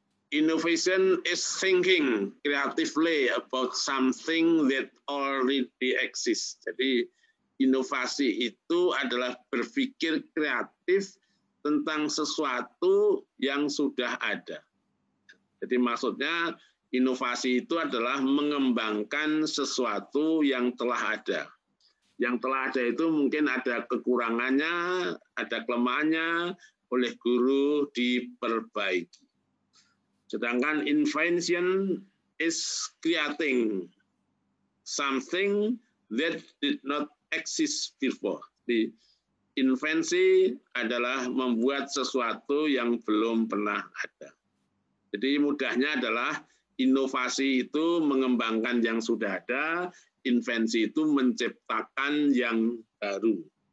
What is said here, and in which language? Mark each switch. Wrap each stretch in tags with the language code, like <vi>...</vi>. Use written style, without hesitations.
<en>Innovation is thinking creatively about something that already exists.</en> <id>Jadi inovasi itu adalah berpikir kreatif tentang sesuatu yang sudah ada. Jadi maksudnya inovasi itu adalah mengembangkan sesuatu yang telah ada. Yang telah ada itu mungkin ada kekurangannya, ada kelemahannya, oleh guru diperbaiki. Sedangkan</id> <en>invention is creating something that did not exist before.</en> <id>Di invensi adalah membuat sesuatu yang belum pernah ada. Jadi mudahnya adalah inovasi itu mengembangkan yang sudah ada, invensi itu menciptakan yang baru.</id>